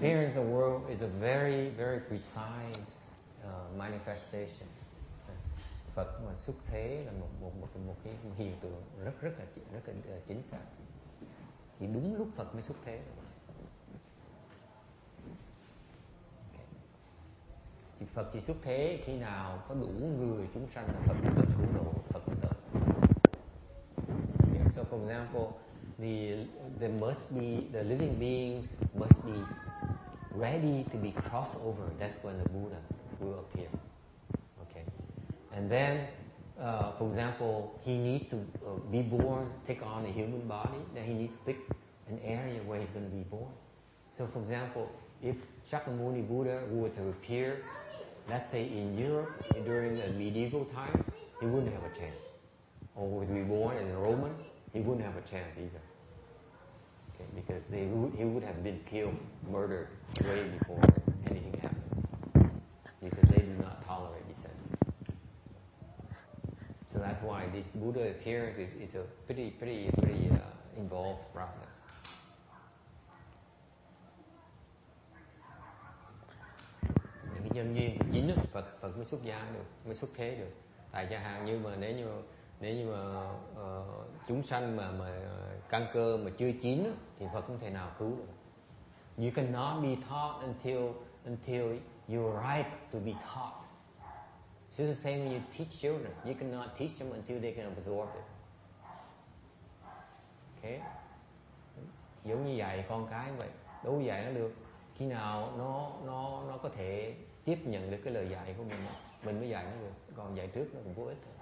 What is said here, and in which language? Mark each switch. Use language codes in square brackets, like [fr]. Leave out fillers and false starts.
[en] The Buddha's appearance in the world is a very, very precise manifestation. [vi] Phật mà xuất thế là một cái hiện tượng rất là chính xác. Chỉ đúng lúc Phật mới xuất thế. thì Phật chỉ xuất thế khi nào có đủ người chúng sanh là Phật mới cứu độ, Phật mới tới. [en] So for example, there must be the living beings must be ready to be crossed over. That's when the Buddha will appear. Okay, and then for example, he needs to be born, take on a human body. Then he needs to pick an area where he's going to be born. So for example, if Shakyamuni Buddha were to appear, let's say in Europe during the medieval times, he wouldn't have a chance. Or would be born as a Roman, he wouldn't have a chance either. Okay, because he would have been killed, murdered way before anything happens. Because they do not tolerate dissent. So that's why this Buddha appearance is a pretty involved process. [vi] Những cái nhân duyên chính đó, Phật mới xuất gia được, mới xuất thế được. Tại chẳng hạn như mà nếu như mà chúng sanh mà căn cơ mà chưa chín đó, thì Phật không thể nào cứu được. [en] You cannot be taught until you're ripe to be taught. It's the same when you teach children. You cannot teach them until they can absorb it. Okay? [vi] Giống như dạy con cái vậy, đâu dạy nó được. Khi nào nó có thể tiếp nhận được cái lời dạy của mình mới dạy nó được. Còn dạy trước nó cũng vô ích.